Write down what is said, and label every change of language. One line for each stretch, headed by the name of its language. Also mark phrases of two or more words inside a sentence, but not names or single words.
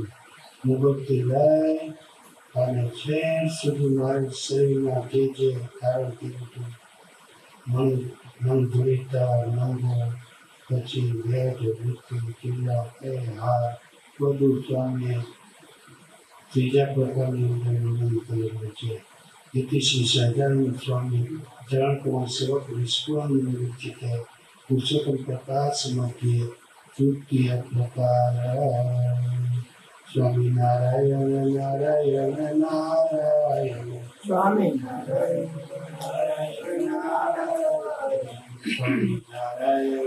Gujarati: મુગટથી લઈ અને છેક સુધી મારા શરીરમાં જે ધારણ કર્યું હતું, મન ધુરિતા નંગો, પછી વેદ વૃત્તિ કિલ્લા એ હાર, બધું સ્વામીએ ત્રીજા પ્રકારની અંદર વર્ણન કરેલું છે.
Sanskrit: इति श्री सदानंद स्वामी चरण कुमार सेवक विश्वानंद विचिते पुरुषोत्तम प्रकाश मध्य तृतीय प्रकार. स्वामी नारायण नारायण नारायण, स्वामी नारायण नारायण नारायण, स्वामी नारायण